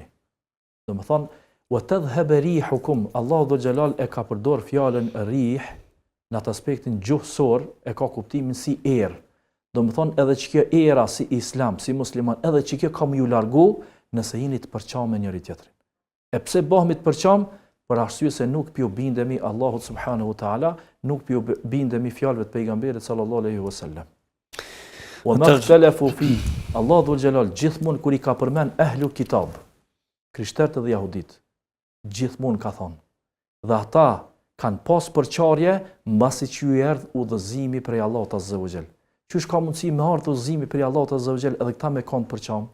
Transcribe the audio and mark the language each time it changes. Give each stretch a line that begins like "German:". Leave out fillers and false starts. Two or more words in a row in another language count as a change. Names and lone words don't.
Albanian: Do më thonë,
Arabic: وتذهب ريحكم,
Albanian: Allahu
Arabic: ذو الجلال
Albanian: e ka përdor fjalën rih në atë aspektin gjuhësor, e ka kuptimin si erë. Do më thonë, edhe që kjo era si islam, si musliman, edhe që kjo kam ju largu nëse jeni të përqam me njëri tjetrin. E pse bëhemi të përqam? Për arsye se nuk pjo bindemi Allahut
Arabic: سبحانه وتعالى,
Albanian: nuk pjo bindemi fjalëve të pejgamberit
Arabic: صلى الله عليه وسلم. وما اختلفوا في,
Albanian: Allah
Arabic: ذو الجلال
Albanian: gjithmonë kur i ka përmend
Arabic: أهل الكتاب,
Albanian: krishterët dhe jahudit, gjithmonë ka thonë. Dhe ata kanë pas përçarje mbasi që ju erdh udhëzimi prej Allahut
Arabic: عز وجل.
Albanian: Qysh ka mundësi me ardh udhëzimi prej Allahut
Arabic: عز وجل
Albanian: edhe këta me kanë përçam?